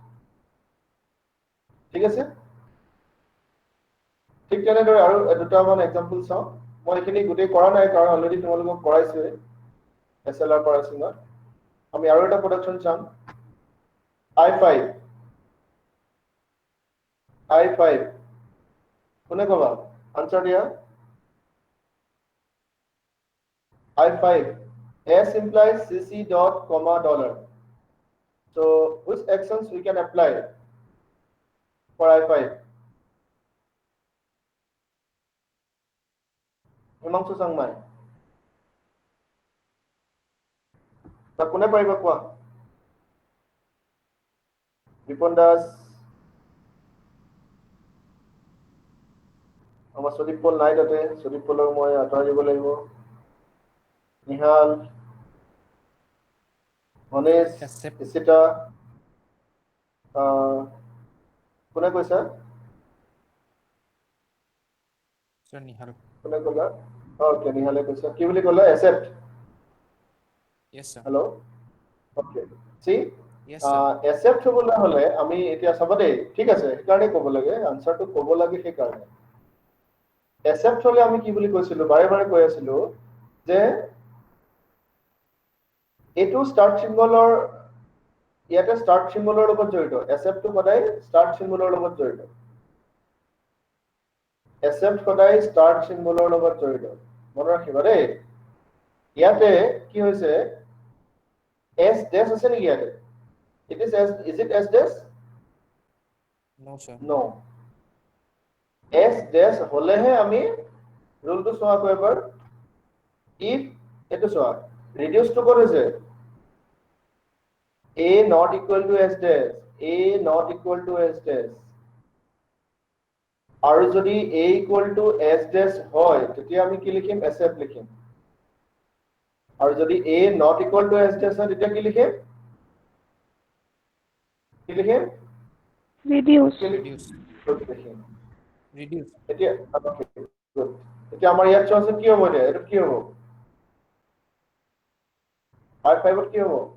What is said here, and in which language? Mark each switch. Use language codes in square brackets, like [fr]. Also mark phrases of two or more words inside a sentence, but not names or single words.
[as] ঠিক আছে ঠিক তেনেদৰে আৰু দুটামান এক্সাম্পল চাওঁ মই এইখিনি গোটেই কৰা নাই কাৰণ অলৰেডি তোমালোকক কৰাইছোৱে এছএলআৰ কৰাইছিঙত আমি আৰু এটা প্ৰডাকশন চাম I5 কোনে ক'বা আনসাৰ দিয়া I5 [en] S implies CC dot comma dollar. So which actions we can apply for I5? Himangsu Sangmai. [as] তা কোনে পাৰিব কোৱা? বিপন দাস, আমাৰ সদীপ পল নাই তাতে, সদীপ পলক মই আঁতৰাই দিব লাগিব। নিহাল, মনেশ, ইচিতা, কোনে কৈছা? নিহাল। কোনে ক'লা? অ'কে, নিহালে কৈছা। কি বুলি ক'লা? [en] Accept? Yes, sir. Hello? Okay. See? Yes, sir. [as] Accept হ'বলৈ হ'লে আমি এতিয়া চাব দেই, ঠিক আছে, সেইকাৰণে ক'ব লাগে, আনচাৰটো ক'ব লাগে সেইকাৰণে। Accept হ'লে আমি কি বুলি কৈছিলো, বাৰে বাৰে কৈ আছিলো যে এইটো ষ্টাৰ্ট চিম্বলৰ, ইয়াতে ষ্টাৰ্ট চিম্বলৰ লগত জড়িত। Acceptটো সদায় ষ্টাৰ্ট চিম্বলৰ লগত জড়িত। Accept সদায় ষ্টাৰ্ট চিম্বলৰ লগত জড়িত। মনত ৰাখিবা দেই। ইয়াতে কি হৈছে, S dash আছে নেকি ইয়াতে? [en] Is it S dash? No, sir. [as] No. S dash হলেহে আমি ৰুলটো চোৱা এবাৰ। If এইটো চোৱা, [en] reduce to [as] ক'ত হৈছে? [en] A not equal to S dash. A not equal to S dash. [as] আৰু যদি [en] A equal to S dash [as] হয়, তেতিয়া আমি কি লিখিম? Accept লিখিম। আৰু যদি [en] A not equal to S dash [as] হয়, তেতিয়া কি লিখিম? কি লিখিম? reduce, Reduce. লিখিম। Reduce. এতিয়া আমাৰ ইয়াত চোৱাচোন কি হ'ব এতিয়া? এইটো কি হ'ব? R5 কি হ'ব?